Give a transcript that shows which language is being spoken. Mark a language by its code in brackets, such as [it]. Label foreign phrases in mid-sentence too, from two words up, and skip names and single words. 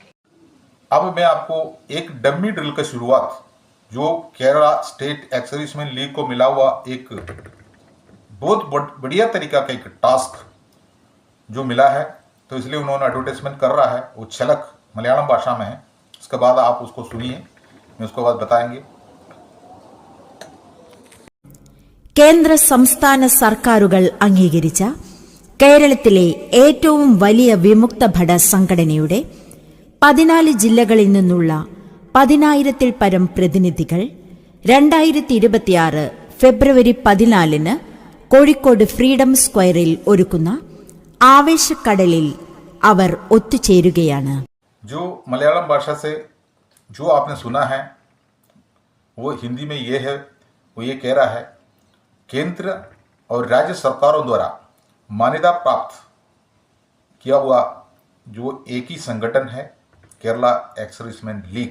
[hi] अब मैं आपको एक [en] dummy drill [hi] का शुरुआत, जो केरला स्टेट एक्सर्विसमैन लीग को मिला हुआ एक बहुत बढ़िया तरीका का एक टास्क जो मिला है, तो इसलिए उन्होंने एडवर्टाइजमेंट कर रहा है, वो झलक मलयालम भाषा में है। उसके बाद आप उसको सुनिए, मैं उसके बाद बताएंगे। [ml] കേന്ദ്ര സംസ്ഥാന സർക്കാരുകൾ അംഗീകരിച്ച കേരളത്തിലെ ഏറ്റവും വലിയ വിമുക്ത ഭട സംഘടനയുടെ 14 ജില്ലകളിൽ നിന്നുള്ള 10,000-ൽ പരം പ്രതിനിധികൾ 2026 ഫെബ്രുവരി 14 കോഴിക്കോട് ഫ്രീഡം സ്ക്വയറിൽ ഒരുക്കുന്ന ആവേശക്കടലിൽ അവർ ഒത്തുചേരുകയാണ്। [hi] जो मलयालम भाषा से जो आपने सुना है वो हिंदी में ये है, वो ये कह रहा है, केंद्र और राज्य सरकारों द्वारा मान्यता प्राप्त किया हुआ जो एक ही संगठन है, केरला एक्सर्विसमैन लीग।